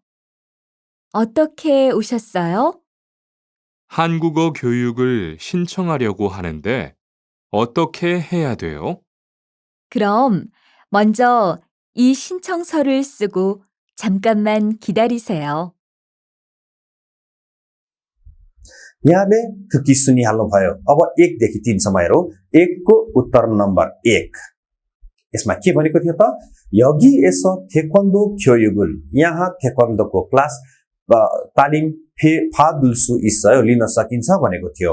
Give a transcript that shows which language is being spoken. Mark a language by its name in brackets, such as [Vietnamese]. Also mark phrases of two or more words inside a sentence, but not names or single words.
[Korean] 어떻게 오셨어요? 한국어 교육을 신청하려고 하는데 어떻게 해야 돼요? 그럼 먼저 이 신청서를 쓰고 잠깐만 기다리세요. [Nepali] यहाँले थुक्की सुनिहाल्नुभयो। अब 1 देखि 3 सम्म हेरौँ। 1 को उत्तर नम्बर 1 यसमा के भनेको थियो त, [Korean] 여기에서 태권도 교육을, [Nepali] यहाँ थेक्वान्दोको क्लास तालिम [Korean] 받을 수 있어요 [Nepali] लिन सकिन्छ भनेको थियो।